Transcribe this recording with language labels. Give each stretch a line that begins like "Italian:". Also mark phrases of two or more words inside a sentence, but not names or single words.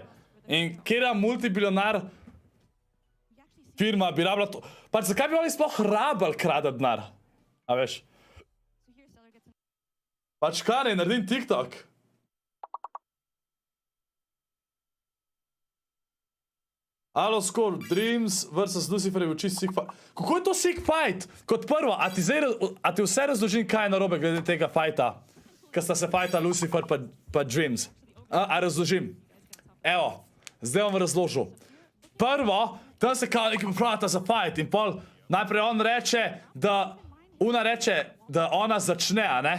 Slovenian: In kjera multibilionar firma bi rabila to... Pač zakaj bi oni sploh rabili kradati denar? A veš? Pač kaj ne, naredim TikTok. Halo, Scorp, Dreams vs. Lucifer je čisto
English: sick fight.
Slovenian: Kako je to
English: sick fight?
Slovenian: Kot prvo, a ti vse razložim, kaj je narobe glede tega fighta? Ker sta se fighta Lucifer pa Dreams. A razložim. Evo, zdaj vam razložil. Prvo, tam se kao nekaj pripravljata za fight in pol najprej on reče, da ona začne, a ne?